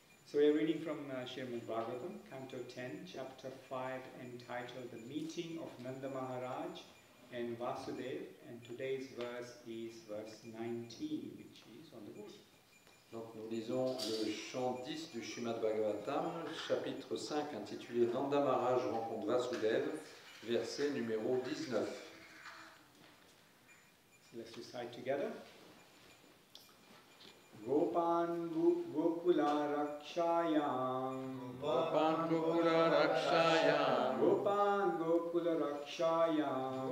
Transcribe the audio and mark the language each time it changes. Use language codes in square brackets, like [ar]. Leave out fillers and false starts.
[en] So we are reading from Srimad Bhagavatam, Canto 10, Chapter 5, entitled The Meeting of Nanda Maharaj and Vasudev, and today's verse is verse 19, which is on the board. [fr] Donc nous lisons le chant 10 du Srimad Bhagavatam, chapitre 5, intitulé Nanda Maharaj rencontre Vasudev, verset numéro 19. [en] So let's recite together. [sa] Gopan Gokula Rakshayam Gopan Gokula Rakshayam Gopan Gokula Rakshayam